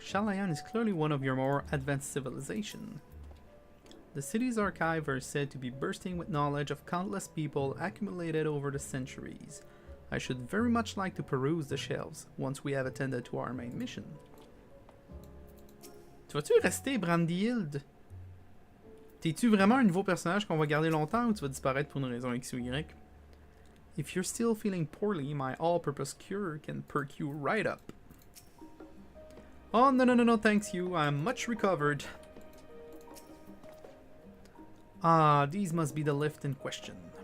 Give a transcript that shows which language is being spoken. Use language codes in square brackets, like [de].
[en] Shalayan is clearly one of your more advanced civilizations. The city's archive are said to be bursting with knowledge of countless people accumulated over the centuries. I should very much like to peruse the shelves once we have attended to our main mission. [fr] Tu vas-tu rester, Brandyhild? T'es-tu vraiment un nouveau personnage qu'on va garder longtemps ou tu vas disparaître pour une raison X ou Y? [en] If you're still feeling poorly, my all-purpose cure can perk you right up. Oh, no, thanks you. I'm much recovered. Ah, these must be the lift in question.